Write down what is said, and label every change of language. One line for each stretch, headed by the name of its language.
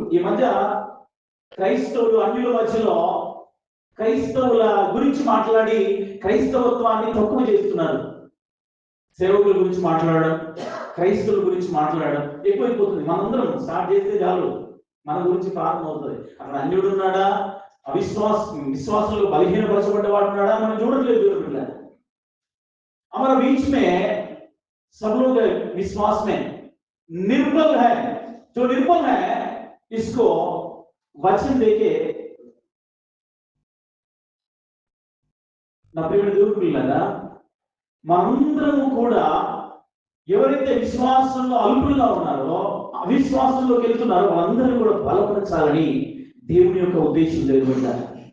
Telugu: ఈ మధ్య క్రైస్తవులు అన్యుల మధ్యలో క్రైస్తవుల గురించి మాట్లాడి క్రైస్తవత్వాన్ని తక్కువ చేస్తున్నారు. సేవకుల గురించి మాట్లాడడం, క్రైస్తవుల గురించి మాట్లాడడం ఎక్కువైపోతుంది. మనందరం స్టార్ట్ చేస్తే చాలు మన గురించి ప్రారంభం అవుతుంది. అక్కడ అన్యుడు ఉన్నాడా, విశ్వాసంలో బలహీనపరచబడ్డ వాడు ఉన్నాడా మనం చూడట్లేదు.
Hindi: हमारा बीच में सब लोग विश्वास में निर्बल है. जो निर्बल है इसको वचन देके
Telugu: నా ప్రియమైన దేవుని పిల్లలారా, మనందరము కూడా ఎవరైతే విశ్వాసంలో అల్పులుగా ఉన్నారో, అవిశ్వాసంలోకి వెళ్తున్నారో వాళ్ళందరూ కూడా బలపరచాలని దేవుని యొక్క ఉద్దేశం జరుగుతుంటారు.